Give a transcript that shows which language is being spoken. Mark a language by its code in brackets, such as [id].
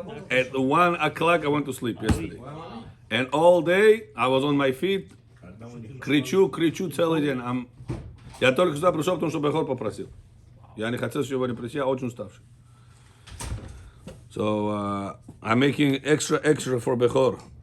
[en] At 1 o'clock I went to sleep yesterday. And all day I was on my feet. [ru] Кричу целый день. Я только сюда пришел, потому что Бехор попросил. Я не хотел сегодня прийти, я очень уставший. [en] So I'm making extra for Bechor.